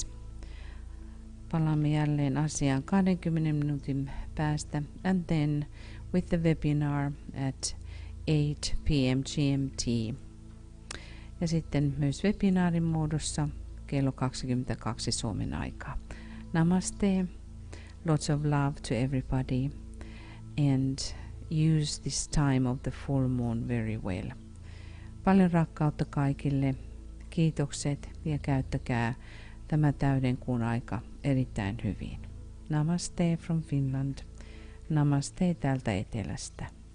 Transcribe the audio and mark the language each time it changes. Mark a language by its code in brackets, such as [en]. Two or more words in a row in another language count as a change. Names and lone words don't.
[fi] Palaamme jälleen asiaan 20 minuutin päästä. [en] And then with the webinar at 8 p.m. GMT. [fi] Ja sitten myös webinaarin muodossa kello 22 Suomen aikaa. Namaste. [en] Lots of love to everybody. And use this time of the full moon very well. [fi] Paljon rakkautta kaikille, kiitokset ja käyttäkää tämä täyden kuun aika erittäin hyvin. [en] Namaste from Finland. [fi] Namaste täältä etelästä.